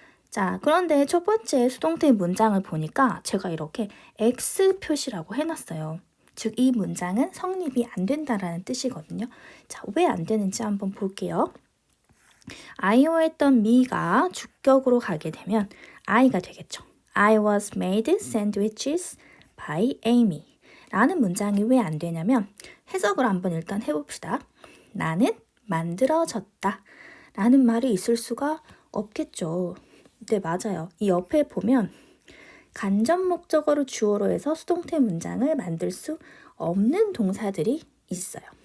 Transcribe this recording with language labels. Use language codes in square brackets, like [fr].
[ko] 자, 그런데 첫 번째 수동태 문장을 보니까 제가 이렇게 X 표시라고 해놨어요. 즉, 이 문장은 성립이 안 된다라는 뜻이거든요. 자, 왜 안 되는지 한번 볼게요. I오했던 me가 주격으로 가게 되면 I가 되겠죠. [en] I was made sandwiches by Amy. [ko] 라는 문장이 왜 안 되냐면 해석을 한번 일단 해봅시다. 나는 만들어졌다. 라는 말이 있을 수가 없겠죠. 네, 맞아요. 이 옆에 보면 간접 목적어를 주어로 해서 수동태 문장을 만들 수 없는 동사들이 있어요.